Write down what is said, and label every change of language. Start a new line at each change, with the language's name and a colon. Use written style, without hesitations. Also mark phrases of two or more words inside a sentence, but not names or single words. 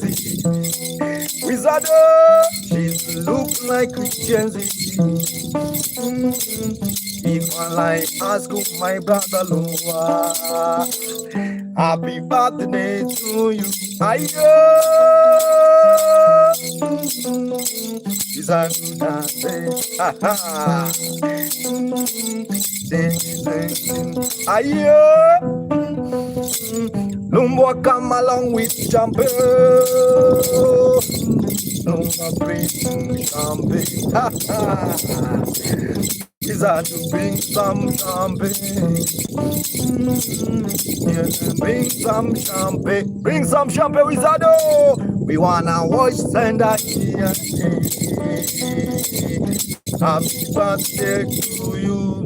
English: Wizardo, she look like Gen Z. If I like ask my brother Loa, Happy birthday to you. Ayo. It's a new day. Ha ha. Ayo. Lumbo come along with champagne. Lumbo bring champagne. Ha ha. Is that to bring some champagne? Yeah, bring some champagne. Bring some champagne, Wizardo. We wanna watch Senda here. Happy birthday to you.